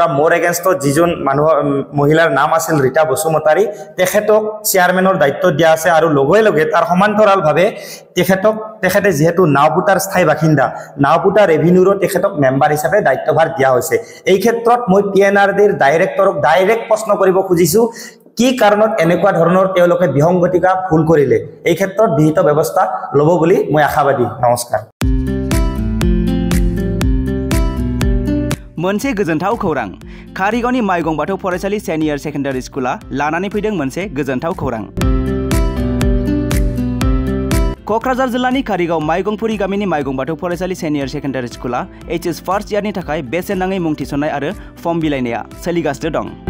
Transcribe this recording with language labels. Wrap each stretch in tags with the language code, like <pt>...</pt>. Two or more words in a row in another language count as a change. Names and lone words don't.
<as>মোৰ এগেইনষ্টত যিজন মহিলাৰ নাম আছিল ৰীতা বসুমতাৰী তেখেতক চেয়াৰমেনৰ দায়িত্ব দিয়া আছে আৰু লগে লগে তাৰ সমান্তৰালভাৱে তেখেতে যিহেতু নাওপুতাৰ স্থায়ী বাসিন্দা নাওপুতা ৰেভিনিউৰো তেখেতক মেম্বাৰ হিচাপে দায়িত্বভাৰ দিয়া হৈছে এই ক্ষেত্ৰত মই PNRDৰ ডাইৰেক্টৰক ডাইৰেক্ট প্ৰশ্ন কৰিব খুজিছোঁ কি কাৰণত এনেকুৱা ধৰণৰ তেওঁলোকে বিসংগতিকা ভুল কৰিলে এই ক্ষেত্ৰত বিহিত ব্যৱস্থা ল'ব বুলি মই আশাবাদী নমস্কাৰ</as> <brx>मोनसे गोजोनथाव खौरां कारिगावनि माइगं बाथौ फरायसालि सिनियर सेकेन्डारि स्कुला लानानै फैदों मोनसे गोजोनथाव खौरां क'क्राझार जिल्लानि कारिगाव माइगंपुरी गामिनि माइगं बाथौ फरायसालि सिनियर सेकेन्डारि स्कुला HS फार्स्ट इयारनि थाखाय बेसेन नाङै मुं थिसननाय आरो फर्म बिलाइनाया सोलिगासिनो दं</brx>